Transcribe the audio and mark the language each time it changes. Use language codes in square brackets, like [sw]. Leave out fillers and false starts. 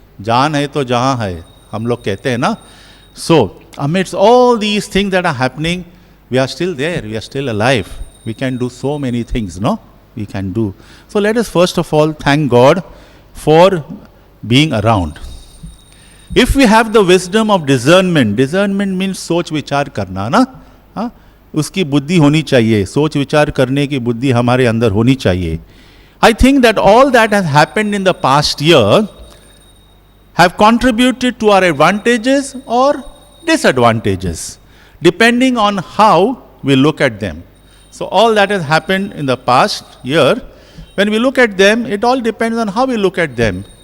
[hi] Jaan hai to jahan hai, hum log kehte hain na. [en] So, amidst all these things that are happening, we are still there, we are still alive. We can do so many things, no? We can do. So let us first of all thank God for being around. If we have the wisdom of discernment means [hi] सोच विचार करना ना, हाँ, उसकी बुद्धि होनी चाहिए, सोच विचार करने की बुद्धि हमारे अंदर होनी चाहिए. [en] I think that all that has happened in the past year have contributed to our advantages or disadvantages, depending on how we look at them. So all that has happened in the past year, when we look at them, it all depends on how we look at them.